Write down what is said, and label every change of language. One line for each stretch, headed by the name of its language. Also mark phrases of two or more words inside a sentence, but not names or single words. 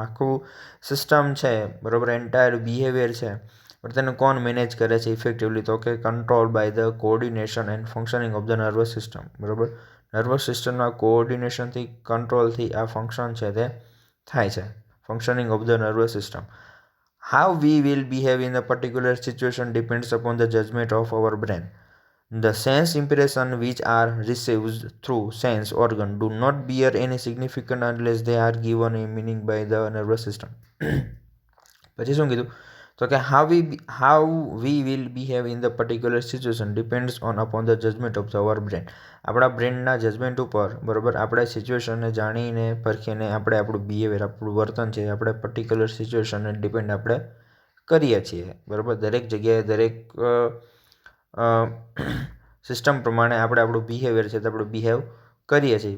Gujarati: આખું સિસ્ટમ છે, બરાબર,
English: entire behavior
Gujarati: છે પણ તેને કોણ મેનેજ કરે છે ઇફેક્ટિવલી? તો કે
English: control by the coordination and functioning of the nervous system.
Gujarati: બરાબર,
English: nervous systemના
Gujarati: કોઓર્ડિનેશનથી, કંટ્રોલથી આ ફંક્શન છે તે થાય છે.
English: functioning of the nervous system. How we will behave in a particular situation depends upon the judgment of our brain. The sense impressions which are received through sense organ do not bear any significance unless they are given a meaning by the nervous system.
Gujarati: પછી શું કીધું? તો કે
English: how we will behave in the particular situation depends upon the judgment of our brain.
Gujarati: આપણા બ્રેનના જજમેન્ટ ઉપર, બરાબર, આપણે સિચ્યુએશનને જાણીને પરખીને આપણે આપણું બિહેવિયર, આપણું વર્તન છે આપણે
English: particular situationને
Gujarati: ડિપેન્ડ આપણે કરીએ છીએ. બરાબર, દરેક જગ્યાએ દરેક સિસ્ટમ પ્રમાણે આપણે આપણું બિહેવિયર છે તે આપણે બિહેવ કરીએ છીએ.